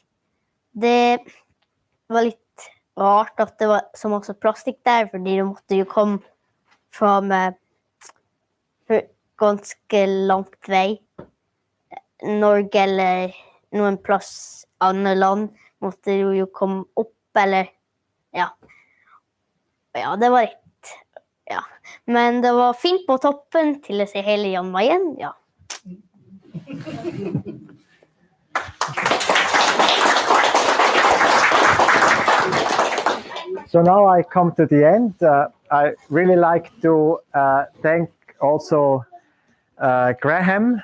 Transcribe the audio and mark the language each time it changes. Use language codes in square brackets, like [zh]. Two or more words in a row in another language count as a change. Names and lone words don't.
[no] Det var litt rart at det var så masse plastikk der, fordi det måtte jo komme fra ganske langt vei. Norge eller noen plass andre land måtte jo komme opp, eller ja. Ja, det var litt, ja. Men det var fint på toppen til å se hele Jan Mayen, ja. [en] So now I come to the end. I really like to thank also Graham.